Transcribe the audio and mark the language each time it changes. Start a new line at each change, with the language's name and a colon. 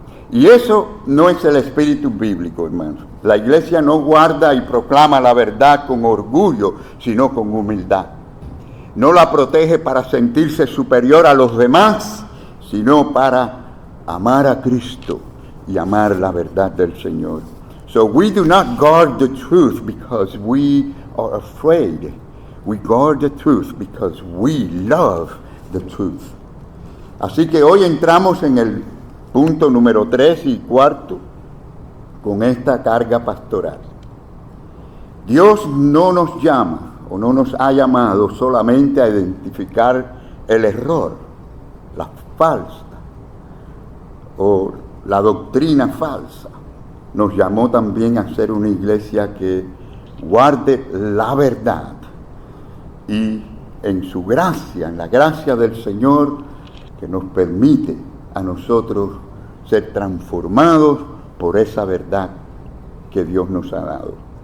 Spanish: Y eso no es el espíritu bíblico, hermanos. La iglesia no guarda y proclama la verdad con orgullo, sino con humildad. No la protege para sentirse superior a los demás, sino para amar a Cristo y amar la verdad del Señor.
English: So we do not guard the truth because we are afraid. We guard the truth because we love the truth.
Spanish: Así que hoy entramos en el punto número 3 y cuarto con esta carga pastoral. Dios no nos llama o no nos ha llamado solamente a identificar el error, la falsa o la doctrina falsa, nos llamó también a ser una iglesia que guarde la verdad y en su gracia, en la gracia del Señor, que nos permite a nosotros ser transformados por esa verdad que Dios nos ha dado.